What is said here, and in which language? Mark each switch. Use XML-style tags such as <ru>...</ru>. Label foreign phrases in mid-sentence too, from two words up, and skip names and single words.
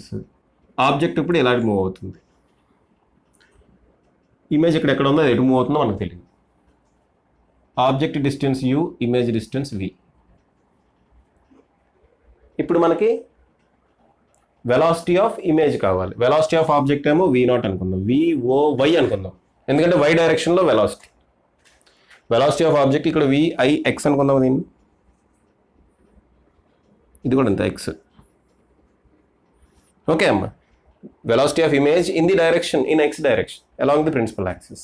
<te>ఆబ్జెక్ట్ ఇప్పుడు ఎలా మూవ్ అవుతుంది, ఇమేజ్ ఇక్కడ ఎక్కడ ఉందో అది ఎటు మూవ్ అవుతుందో మనకు తెలియదు.</te> <en>object distance u, image distance v.</en> <te>ఇప్పుడు మనకి</te> <en>velocity of image</en> <te>కావాలి.</te> <en>velocity of object</en> <te>ఏమో v0 అనుకుందాం, v/o/y అనుకుందాం, ఎందుకంటే y డైరెక్షన్లో వెలాసిటీ.</te> <en>velocity of object</en> <te>ఇక్కడ v/x అనుకుందాం. దీన్ని ఇది కూడా అంతే, x.</te> <en>ఓకే అమ్మా, velocity of image in the direction, in x direction along the principal axis.</en>